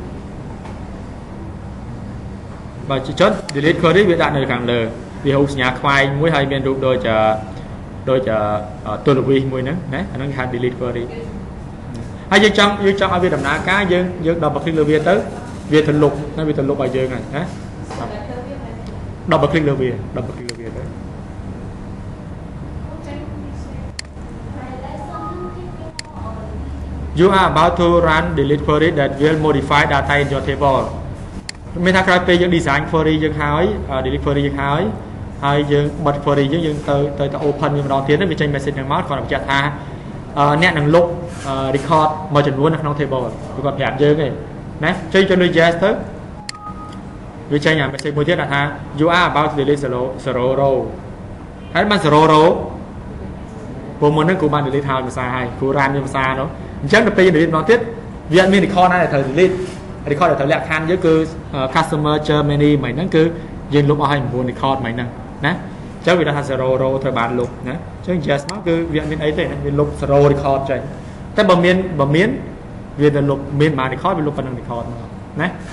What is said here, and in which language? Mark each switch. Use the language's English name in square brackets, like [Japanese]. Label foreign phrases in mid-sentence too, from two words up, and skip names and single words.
[Khmer] បើចុច [English] delete query [Khmer] វាដាក់នៅខាងលើវារូបសញ្ញាខ្វែងមួយហើយមានរូបដូចទូលវីសមួយហ្នឹងណាអាហ្នឹងគេហៅ [English] delete query [Khmer] ហើយយើងចង់ឲ្យវាដំណើរការយើង [English] double click [Khmer] លើវាទៅវាទៅលុបណាវាទៅលុបឲ្យយើងហើយណា [English] double click [Khmer] លើវាទៅ [English] You are about to run delete query that will modify data in your table [Khmer] មានថាក្រោយពេលយើង [English] design query [Khmer] យើងហើយ [English] delete query [Khmer] យើងហើយយើងបិទ query យើងទៅ open វាម្ដងទៀតវាចេញ message ហ្នឹងមកគាត់បញ្ជាក់ថាអ្នកនឹងលុប record មួយចំនួននៅក្នុង table គឺគាត់ប្រាប់យើងទេណាចុចលើ yes ទៅវាចេញអា message មួយទៀតថា [English] you are about to delete 0 [Khmer] row ហើយបាន0 row ព្រោះមុនហ្នឹងគ្រូបាន delete ហើយភាសាហើយគ្រូរានវាភាសានោះអញ្ចឹងដល់ពេល delete ម្ដងទៀតវាអត់មាន record ណាដែលត្រូវ delete record ដែលត្រូវលក្ខខណ្ឌយើងគឺ customer Germany មិនហ្នឹងគឺយើងលុបអស់ហើយ9 record មិនហ្នឹងណាអញ្ចឹងវាថា0 row ត្រូវបានលុបណាអញ្ចឹង yes មកគឺវាអត់មានអីទេណាវាលុប0 record ចេញតែបើមានវាទៅលុបមានបាន record វាលុបប៉ុណ្ណឹង record មកណា